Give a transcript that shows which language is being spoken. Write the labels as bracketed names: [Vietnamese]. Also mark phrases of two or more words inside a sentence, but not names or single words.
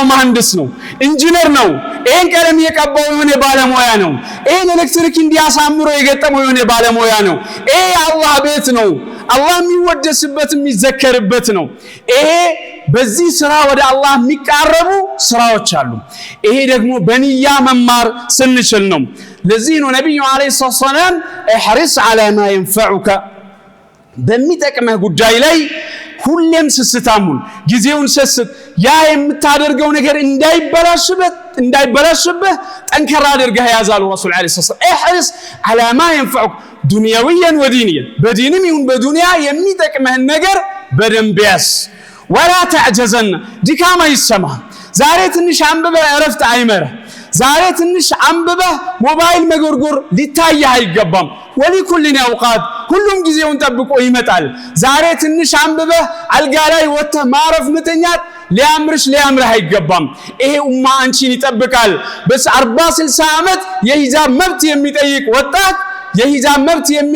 [Amharic] መሐንዲስ ነው ኢንጂነር ነው። ይሄን ቀለም የቀባው የሆነ ባለሙያ ነው። ይሄን ኤሌክትሪክ እንዲያሳምሮ የገጠመው የሆነ ባለሙያ ነው። ይሄ አላህ ቤት ነው። አላህ የሚወደስበት የሚዘከርበት ነው። ይሄ በዚህ ስራ ወደ አላህ የሚቃረቡ ስራዎች አሉ። ይሄ ደግሞ በንያ መማር ስንችል ነው። ለዚህ ነው ነብዩ [Arabic] عليه السلام احرص على ما ينفعك [Amharic] በሚጠቅመህ ጉዳይ ላይ ሁሌም ስስታሙን ጊዜውን ሰስት ያ የምታደርገው ነገር እንዳይበላሽብህ ጠንከራ አድርገህ ያዛሉ ረሱል [Arabic] عليه السلام احرص على ما ينفعك [Amharic] ዱንያዊያን ወዲንያን በዲንም ይሁን በዱንያ የሚጠቅመህን ነገር በደንብ ያዝ። [Arabic] ولا تعجزن [Amharic] ድካም አይሰማህ። ዛሬ ትንሽ አንብበህ እረፍት አይመርህ። ዛሬ ትንሽ አንብበህ ሞባይል መጎርጎር ሊታየህ አይገባም። [Arabic] ولكل وقت [Amharic] ሁሉም ጊዜውን ጠብቆ ይመጣል። ዛሬ ትንሽ አንብበህ አልጋ ላይ ወጥተህ ማረፍ መተኛት ሊያምርህ አይገባም። ይሄ ኡማ አንቺን ይጠብቃል። በስ 40 60 ዓመት የሂጃብ መብት የሚጠይቅ ወጣት የሂጃብ መብት